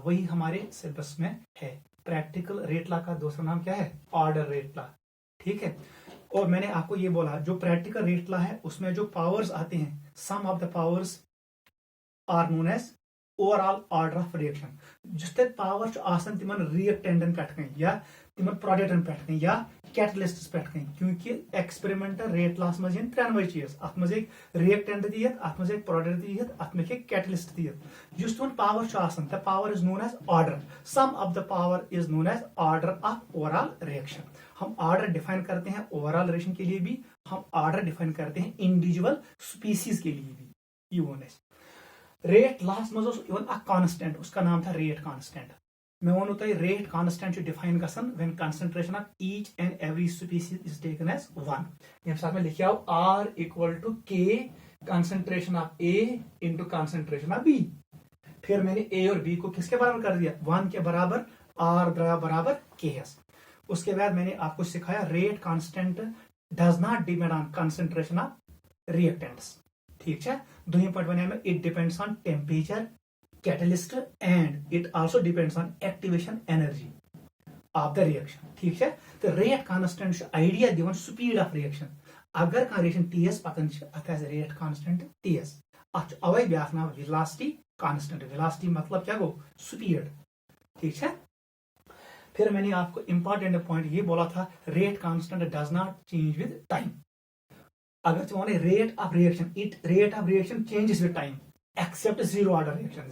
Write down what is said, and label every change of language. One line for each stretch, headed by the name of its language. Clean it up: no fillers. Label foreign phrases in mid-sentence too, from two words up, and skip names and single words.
Hindi: वही हमारे सिलेबस में है।
English: practical rate law
Hindi: का दूसरा नाम क्या है?
English: order rate law.
Hindi: ठीक है। और मैंने आपको ये बोला जो
English: practical rate law
Hindi: है उसमें जो पावर्स आते हैं,
English: some of the powers are known as overall order of reaction.
Kashmiri: जिस तक पावर तिमन रिएक्टेंडन पे या तिमन प्रोडक्टन पे या कैटलिस्टस पे, क्योंकि
English: experimental rate laws
Kashmiri: मज त्रेनवे चीज, अत मज एक रिएक्टेंट दियत, अत मज एक प्रोडक्ट दियत, अत मज एक कैटलिस्ट दियत। जिस तुम
English: power the power is known as order. Sum of the power is known as order of overall reaction.
Hindi: हम ऑर्डर डिफाइन करते हैं
English: overall reaction
Hindi: के लिए भी, हम ऑर्डर डिफाइन करते हैं
English: individual species
Hindi: के लिए भी।
English: rate laws मज कांस्टेंट,
Hindi: उसका नाम था
English: rate constant.
Kashmiri: मैं वनु तुम
English: rate constant define
Kashmiri: गसन
English: when concentration of each and every species is taken as 1.
Hindi: ये साथ में लिखा
English: r equal to k concentration of A into concentration of B.
Hindi: फिर मैंने ए और बी को किसके बराबर कर दिया? 1 के बराबर, आर बराबर के एस। उसके बाद मैंने आपको सिखाया
English: rate constant does not depend on concentration of reactants.
Hindi: ठीक है। दोनों पॉइंट बने में
English: it depends on temperature, catalyst and it also depends on activation energy of the reaction.
Hindi: ठीक है।
English: तो rate constant idea
Kashmiri: दिवन
English: speed of reaction.
Kashmiri: अगर का रिएक्शन टीएस पकन अत
English: rate constant
Kashmiri: टीएस, अत अवे ब्याक नाम
English: velocity constant.
Hindi: वेलोसिटी मतलब क्या गो? स्पीड। ठीक है। फिर मैंने आपको
English: important point
Hindi: ये बोला था
English: rate constant does not change with time.
Hindi: अगर तुम्हारे
English: rate of reaction changes with time except zero order reaction.